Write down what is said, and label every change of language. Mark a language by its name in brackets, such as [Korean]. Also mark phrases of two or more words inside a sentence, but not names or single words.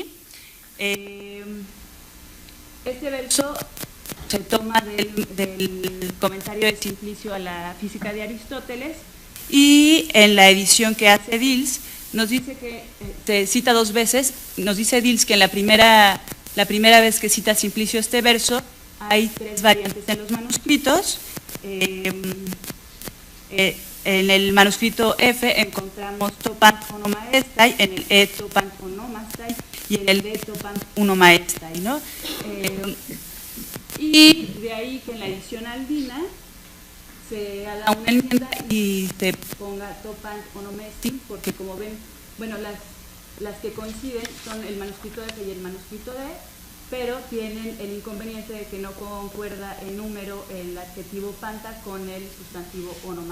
[Spanish] Este verso se toma del comentario de Simplicio a la física de Aristóteles, y en la edición que hace Diels nos dice que se cita 2 veces. Nos dice Diels que en la primera vez que cita Simplicio este verso hay 3 variantes en los manuscritos. En el manuscrito F encontramos [Greek] τῷ πάντ' ὄνομ' ἔσται, [Spanish] en el E [Greek] τῷ πάντ' ὀνόμασται [Spanish] y en el D [Greek] τῷ πάντ' ὄνομ' ἔσται, [Spanish] ¿no? Y de ahí que en la edición aldina se haga una enmienda y se ponga [Greek] τῷ πάντ' ὄνομ' ἐστίν, [Spanish] porque como ven, bueno, las que coinciden son el manuscrito F y el manuscrito D, pero tienen el inconveniente de que no concuerda el número, el adjetivo panta con el sustantivo onoma.